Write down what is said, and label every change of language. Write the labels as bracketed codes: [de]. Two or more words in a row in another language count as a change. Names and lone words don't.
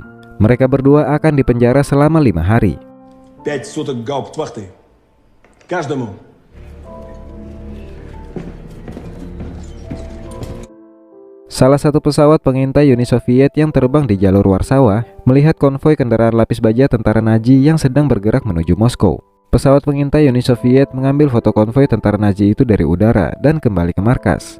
[id] Mereka berdua akan dipenjara selama 5 hari. [ru] 5 суток гауптвахты. Каждому. [id] Salah satu pesawat pengintai Uni Soviet yang terbang di jalur Warsawa melihat konvoi kendaraan lapis baja tentara Nazi yang sedang bergerak menuju Moskow. Pesawat pengintai Uni Soviet mengambil foto konvoi tentara Nazi itu dari udara dan kembali ke markas.